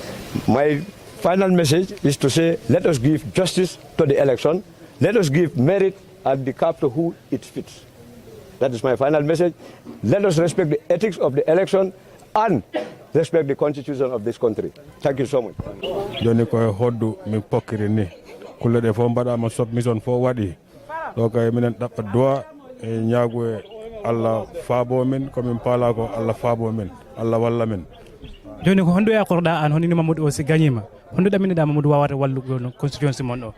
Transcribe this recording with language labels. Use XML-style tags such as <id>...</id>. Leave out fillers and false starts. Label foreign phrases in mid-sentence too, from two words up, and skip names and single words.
<en>My final message is to say, let us give justice to the election. Let us give merit and the cap to who it fits. That is my final message. Let us respect the ethics of the election and respect the constitution of this country. Thank you so much.</en> <ff>Joni ko hoddu min pokkiri ni kulle de fo mbaɗama submission fo waɗi ɗo kay minen ɗaɓɓa duwa e ñaagu e Allah faabo men komin paala ko Allah faabo men Allah walla men. Joni ko hondo yakorɗa an honini Mamadou o si gagnima hondo ɗaminiɗa Mamadou wawata wallugo no constituency mon ɗo?</ff>